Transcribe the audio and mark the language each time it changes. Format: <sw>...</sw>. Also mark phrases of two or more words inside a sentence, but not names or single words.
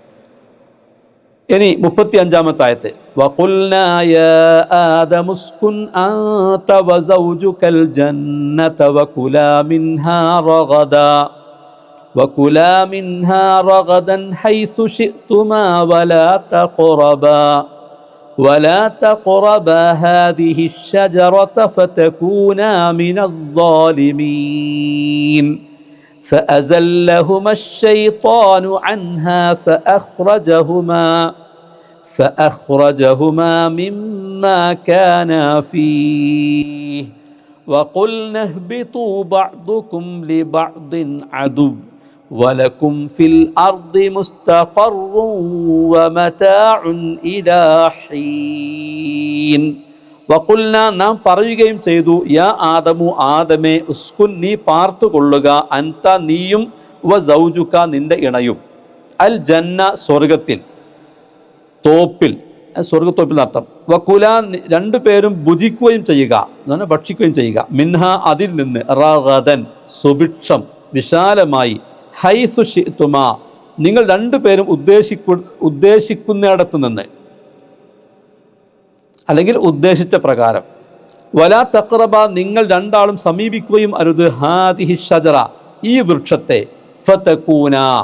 <ml>ഇനി 35-ാമത്തെ ആയത്ത്,</ml> <ar>وقلنا يا آدم اسكن أنت وزوجك الجنة وكلا منها رغدا حيث شئتما ولا تقربا هذه الشجرة فتكونا من الظالمين فأزلهما الشيطان عنها فأخرجهما مما كانا فيه وقلنا اهبطوا بعضكم لبعض عدو ولكم في الأرض مستقر ومتاع إلى</ar> <ml>حين വഖുൽന നാം പറയുകയും ചെയ്തു</ml> <ar>يا آدم</ar> <ml>ആദമേ ഉസ്കുൻ നീ പാർത്തുകൊള്ളുക അൻത നീയും വ സൗജുക നിന്റെ ഇണയും അൽ ജന്ന സ്വർഗത്തിൽ തോപ്പിൽ സ്വർഗത്തോപ്പിൽ അർത്ഥം വകുല രണ്ടുപേരും ഭുജിക്കുകയും ചെയ്യുക എന്നാണ് ഭക്ഷിക്കുകയും ചെയ്യുക മിൻഹ അതിൽ നിന്ന് റഗദൻ സുഭിക്ഷം വിശാലമായി</ml> <ar>حيث شئتما</ar> <ml>നിങ്ങൾ രണ്ടുപേരും ഉദ്ദേശിക്കുന്നിടത്ത് നിന്ന് അല്ലെങ്കിൽ ഉദ്ദേശിച്ച പ്രകാരം</ml> <ar>ولا تقربا</ar> <ml>നിങ്ങൾ രണ്ടാളും സമീപിക്കുകയും അരുത്</ml> <ar>هذه الشجرة</ar> <ml>ഈ വൃക്ഷത്തെ ഫതകൂന</ml>